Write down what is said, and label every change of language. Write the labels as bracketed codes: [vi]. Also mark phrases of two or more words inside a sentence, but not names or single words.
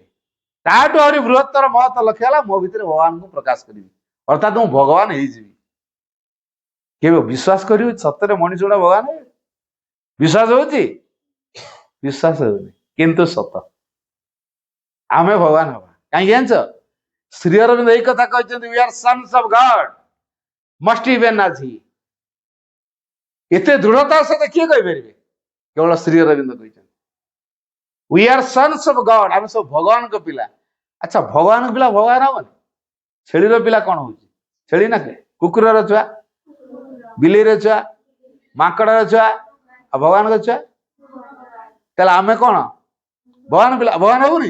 [or] ତାଠୁ ଆହୁରି ବୃହତ୍ତର ମହତ ଲକ୍ଷ୍ୟ ହେଲା ମୋ ଭିତରେ ଭଗବାନଙ୍କୁ ପ୍ରକାଶ କରିବି, ଅର୍ଥାତ୍ ମୁଁ ଭଗବାନ ହେଇଯିବି। କେବେ ବିଶ୍ୱାସ କରିବୁ ସତରେ ମଣିଷ ଗୁଡା ଭଗବାନ? ବିଶ୍ୱାସ ହଉଛି? ବିଶ୍ୱାସ ହଉନି, କିନ୍ତୁ ସତ ଆମେ ଭଗବାନ ହବା। କାହିଁକି ଜାଣିଛ? ଶ୍ରୀ ଅରବିନ୍ଦ ଏଇ କଥା କହିଛନ୍ତି, [en] we are sons of God, must even as he। [or] ଏତେ ଦୃଢତାର ସହିତ କିଏ କହିପାରିବେ? କେବଳ ଶ୍ରୀ ଅରବିନ୍ଦ କହିଛନ୍ତି। [en] we are sons of God, [or] ଆମେ ସବୁ ଭଗବାନଙ୍କ ପିଲା। ଆଚ୍ଛା, ଭଗବାନଙ୍କ ପିଲା ଭଗବାନ ହବନି? ଛେଳିର ପିଲା କଣ ହଉଛି? ଛେଳି ନା କୁକୁରର ଛୁଆ, ବିଲେଇର ଛୁଆ, ମାଙ୍କଡର ଛୁଆ, ଆଉ ଭଗବାନଙ୍କ ଛୁଆ। ତାହେଲେ ଆମେ କଣ ଭଗବାନ ପିଲା? ଭଗବାନ ହବୁନି?